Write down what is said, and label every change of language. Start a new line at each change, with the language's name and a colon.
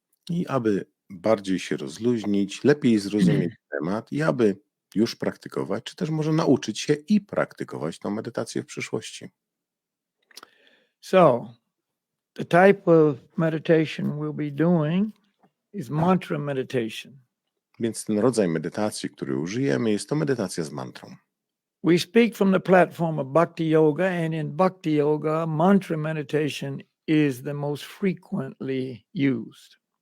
Polish: I aby bardziej się rozluźnić, lepiej zrozumieć temat i aby już praktykować, czy też może nauczyć się i praktykować tę medytację w przyszłości.
English: So, the type of meditation we'll be doing is mantra meditation.
Polish: Więc ten rodzaj medytacji, który użyjemy, jest to medytacja z mantrą.
English: We speak from the platform of Bhakti Yoga, and in Bhakti Yoga, mantra meditation is the most frequently used.